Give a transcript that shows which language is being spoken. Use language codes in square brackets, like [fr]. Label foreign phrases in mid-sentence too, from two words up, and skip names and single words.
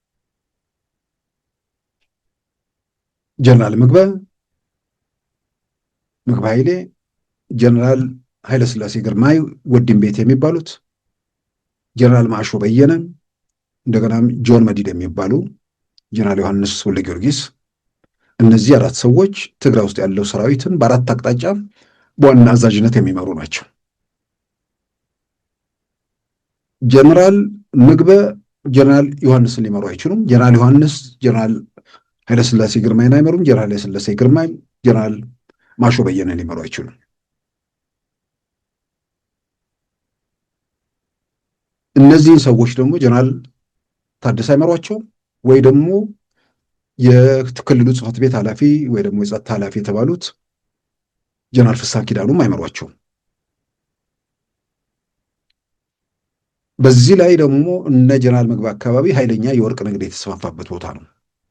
[am] ጀነራል ምግበ ኃይሌ፣ ጀነራል ኃይለስላሴ ግርማይ ወዲም ቤት የሚባሉት፣ ጀነራል ማሾ በየነ፣ እንደገናም ጆን መዲድ የሚባሉ፣ ጀነራል ዮሐንስ ወልደ ጊዮርጊስ። እነዚህ 4 ሰዎች ትግራይ ውስጥ ያለው ሰራዊትን በ4 አቅጣጫ በዋና አዛዥነት የሚመሩ ናቸው። ጀነራል ምግበ ጀነራል ዮሐንስን ሊመሩ አይችሉም። ጀነራል ዮሐንስ ጀነራል ኃይለስላሴ ግርማይን አይመሩም። ጀነራል ኃይለስላሴ ግርማይ ጀነራል ማሾ በየነን ሊመሩ አይችሉም። እነዚህን ሰዎች ደግሞ ጀነራል ታደሰ አይመሯቸው ወይ ደግሞ የክልሉ ጽሕፈት ቤት ኃላፊ ወይ ደግሞ የጸጥታ ኃላፊ የተባሉት ጀነራል ፍስሐ ኪዳኑም አይመሯቸውም። በዚህ ላይ ደግሞ እነ ጀነራል ምግበ አካባቢ ኃይለኛ የወርቅ ንግድ የተስፋፋበት ቦታ ነው።